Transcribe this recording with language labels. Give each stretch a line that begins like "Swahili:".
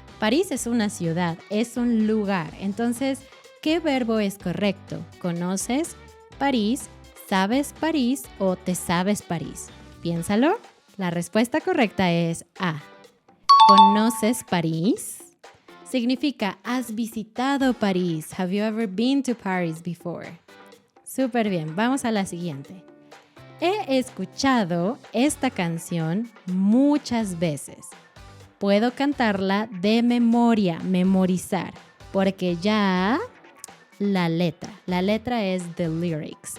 Spanish: París es una ciudad, es un lugar. Entonces, ¿qué verbo es correcto? ¿Conoces París? ¿Sabes París o te sabes París? Piénsalo. La respuesta correcta es A. ¿Conoces París? Significa, ¿has visitado París?
English: Have you ever been to Paris before?
Spanish: Súper bien, vamos a la siguiente. He escuchado esta canción muchas veces. Puedo cantarla de memoria, memorizar, porque ya la letra es
English: the lyrics.